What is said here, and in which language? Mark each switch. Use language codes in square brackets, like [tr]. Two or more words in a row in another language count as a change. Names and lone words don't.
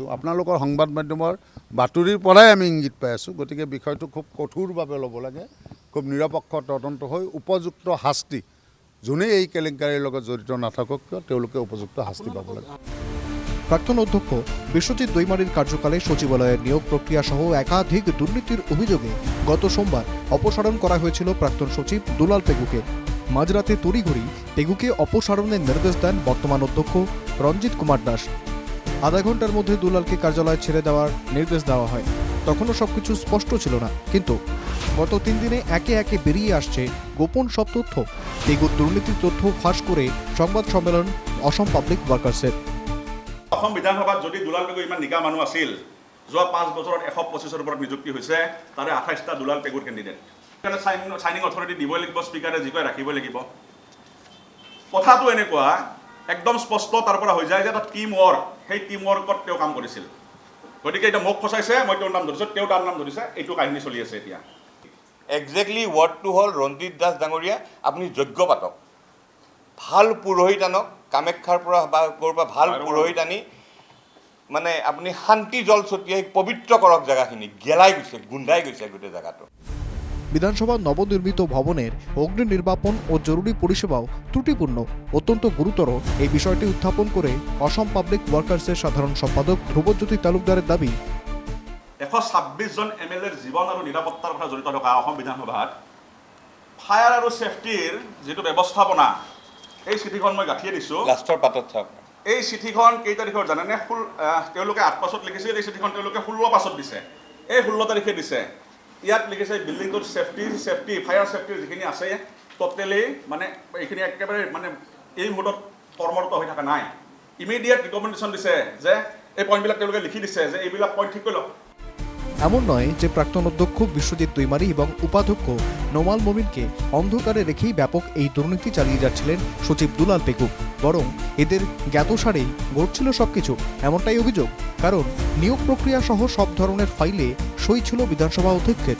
[as] আপোনালোকৰ সংবাদ মাধ্যমৰ বাতৰিৰ পৰাই আমি ইংগিত পাই আছোঁ। গতিকে বিষয়টো খুব কঠোৰভাৱে ল'ব লাগে, খুব নিৰপেক্ষ তদন্ত হৈ উপযুক্ত শাস্তি, যোনেই এই কেলেংকাৰীৰ লগত জড়িত নাথাকক কিয় তেওঁলোকে উপযুক্ত শাস্তি পাব লাগে। [bn] প্রাক্তন অধ্যক্ষ বিশ্বজিৎ দৈমারির কার্যকালে সচিবালয়ের নিয়োগ প্রক্রিয়া সহ একাধিক দুর্নীতির অভিযোগে গত সোমবার অপসারণ করা হয়েছিল প্রাক্তন সচিব দুলাল পেগুকে। মাঝরাতে তড়িঘড়ি পেগুকে অপসারণের নির্দেশ দেন বর্তমান অধ্যক্ষ রঞ্জিত কুমার দাস। আধা ঘন্টার মধ্যে দুলালকে কার্যালয় ছেড়ে দেওয়ার নির্দেশ দেওয়া হয়। তখনও সবকিছু স্পষ্ট ছিল না, কিন্তু গত ৩ দিনে একে একে বেরিয়ে আসছে গোপন সব তথ্য। পেগুর দুর্নীতির তথ্য ফাঁস করে সংবাদ সম্মেলন অসম পাবলিক ওয়ার্কার্সের। [as] অসম বিধানসভাত যদি দুলাল পেগু ইমান নিকা মানুহ আছিল, যোৱা ৫ বছৰত ১২৫ৰ ওপৰত নিযুক্তি হৈছে, তাৰে ২৮টা দুলাল পেগুৰ কেণ্ডিডেট। সেইকাৰণে [en] signing authority [as] দিবই লাগিব, স্পীকাৰে যি কয় ৰাখিবই লাগিব। কথাটো এনেকুৱা একদম স্পষ্ট তাৰ পৰা হৈ যায় যে এটা [en] team work, [as] সেই [en] team work [as] তেওঁ কাম কৰিছিল। গতিকে এতিয়া মোক ফচাইছে, মই তেওঁৰ নাম ধৰিছোঁ, তেওঁ তাৰ নাম ধৰিছে, এইটো কাহিনী চলি আছে এতিয়া। একজেক্টলি ৱৰ্ডটো হ'ল ৰঞ্জিত দাস ডাঙৰীয়া, আপুনি যজ্ঞ পাতক, ভাল পুৰোহিত আনক, কামাখ্যাৰ পৰা বা ক'ৰবাৰ ভাল পুৰোহিত আনি মানে আপুনি শান্তি জল ছটিয়াই পবিত্ৰ কৰক জেগাখিনি। গেলাই গৈছে, গোন্ধাই গৈছে গোটেই জেগাটো। [bn] বিধানসভার নবনির্মিত ভবনের অগ্নি নির্বাপন ও জরুরি পরিষেবাও ত্রুটিপূর্ণ, অত্যন্ত গুরুতর। এই বিষয়টি উত্থাপন করে অসম পাবলিক ওয়ার্কার্সের সাধারণ সম্পাদক ধ্রুবজ্যোতি তালুকদারের দাবি, [as] ১২৬ জন MLAৰ জীৱন আৰু নিৰাপত্তাৰ কথা জড়িত থকা অসম বিধানসভাত ফায়াৰ আৰু ছেফটিৰ যিটো ব্যৱস্থাপনা, এই চিঠিখন মই গাঁঠিয়ে দিছোঁ। লাষ্টৰ পাতত চাওক, এই চিঠিখন কেই তাৰিখৰ জানেনে? তেওঁলোকে ৮ পাছত লিখিছিল, এই চিঠিখন তেওঁলোকে 16 পাছত দিছে। এই 16 তাৰিখে দিছে। ইয়াত লিখিছে বিল্ডিংটোৰ [en] safety fire [as] ছেফটিৰ যিখিনি আছে টোটেলি মানে এইখিনি একেবাৰে মানে এই মুহূৰ্তত কৰ্মৰত হৈ থকা নাই। [en] immediate recommendation [as] দিছে যে এই পইণ্টবিলাক তেওঁলোকে লিখি দিছে যে এইবিলাক পইণ্ট ঠিক কৰি লওক। [bn] এমন নয় যে প্রাক্তন অধ্যক্ষ বিশ্বজিৎ দৈমারি এবং উপাধ্যক্ষ নোমাল মমিনকে অন্ধকারে রেখেই ব্যাপক এই দুর্নীতি চালিয়ে যাচ্ছিলেন সচিব দুলাল পেগু, বরং এদের জ্ঞাতসারেই ঘটছিল সবকিছু, এমনটাই অভিযোগ। কারণ নিয়োগ প্রক্রিয়া সহ সব ধরনের ফাইলে সই ছিল বিধানসভা অধ্যক্ষের।